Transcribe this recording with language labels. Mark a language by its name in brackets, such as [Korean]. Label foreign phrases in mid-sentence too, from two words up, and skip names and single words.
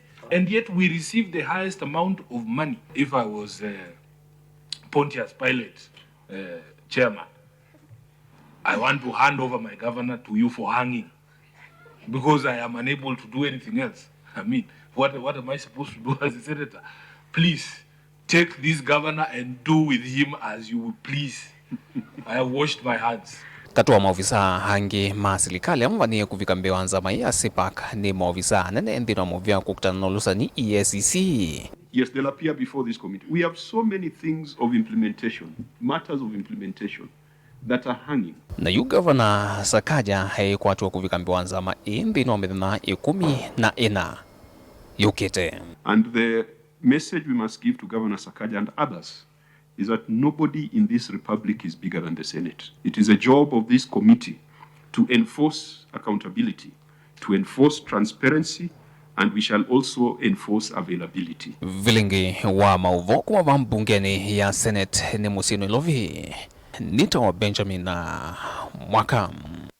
[English] And yet we receive the highest amount of money. If I was Pontius Pilate chairman, I want to hand over my governor to you for hanging, because I am unable to do anything else. I mean, what am I supposed to do as a senator? Please, take this governor and do with him as you will please. I have washed my hands. [Kamba] Katua maofisa hangi ma serikali amuvaniiye kuvika mbee nzama ya CPAC ni maofisa nene nthini wa muvya kukutana na ulusani EACC. [English] Yes, they'll appear before this committee. We have so many things of implementation, matters of implementation, that are hanging. [Kamba] Na Ngavana Sakaja kwatwa kuvika mbewa nzama nthini wa mithenya 14 yukite. [English] And the message we must give to Governor Sakaja and others is that nobody in this republic is bigger than the Senate. It is a job of this committee to enforce accountability, to enforce transparency, and we shall also enforce availability. [Kamba] Vilingi wa mauvoko wa mbungeni ya Senate ni Muisyoni Ilovi. Nita wa Benjamin Mwaka.